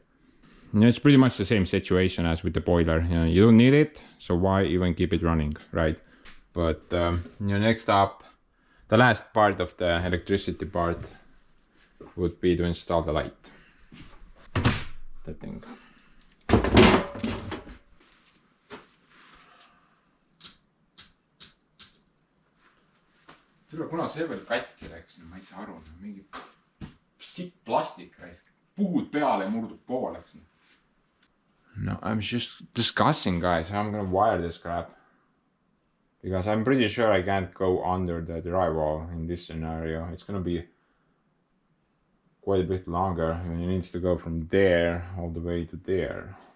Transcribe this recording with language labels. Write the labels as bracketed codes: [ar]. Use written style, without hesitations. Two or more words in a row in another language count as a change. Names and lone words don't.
[en] It's pretty much the same situation as with the boiler. You don't need it, so why even keep it running, right? But next up, the last part of the electricity part would be to install the light. That thing. [et] Kuna see veel katki läks, ma ei saa aru, mingi sitt plastik raisk, puhud peale ja murdub pooleks. [en] No, I'm just discussing, guys, how I'm gonna wire this crap. Because I'm pretty sure I can't go under the drywall in this scenario. It's gonna be quite a bit longer, and it needs to go from there all the way to there.